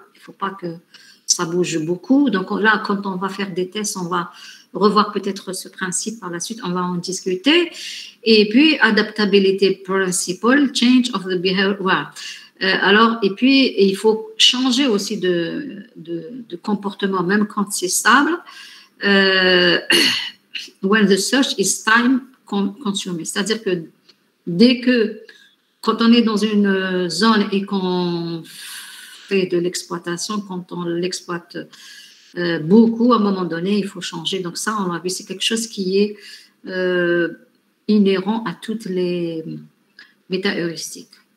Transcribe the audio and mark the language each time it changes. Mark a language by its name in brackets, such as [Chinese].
[French] Il ne faut pas que ça bouge beaucoup. Donc là, quand on va faire des tests, on va revoir peut-être ce principe par la suite, on va en discuter. [English] Et puis, adaptability principle, change of the behavior. Voilà. [French] Alors, et puis, il faut changer aussi de comportement, même quand c'est stable. [English] When the search is time consuming. [French] C'est-à-dire que quand on est dans une zone et qu'on fait de l'exploitation, quand on l'exploite beaucoup, à un moment donné, il faut changer. Donc ça, on a vu, c'est quelque chose qui est inhérent à toutes les méta-heuristiques.